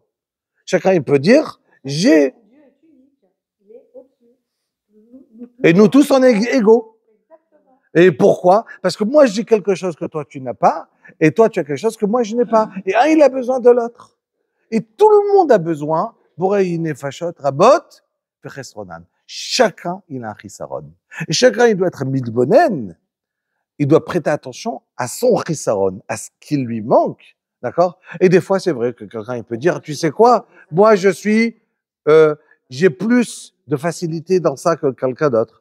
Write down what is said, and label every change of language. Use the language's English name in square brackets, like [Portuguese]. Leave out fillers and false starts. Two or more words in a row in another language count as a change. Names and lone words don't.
[French] Chacun, il peut dire, j'ai... Et nous tous, on est égaux. Et pourquoi? Parce que moi, j'ai quelque chose que toi, tu n'as pas, et toi, tu as quelque chose que moi, je n'ai pas. Et un, il a besoin de l'autre. Et tout le monde a besoin, [Hebrew] בורא נפשות רבות וחסרונן. [French] Chacun, il a un chisaron. Et chacun, il doit être midbonen. Il doit prêter attention à son chisaron, à ce qui lui manque. D'accord? Et des fois, c'est vrai que quelqu'un, il peut dire, tu sais quoi? Moi, j'ai plus de facilité dans ça que quelqu'un d'autre.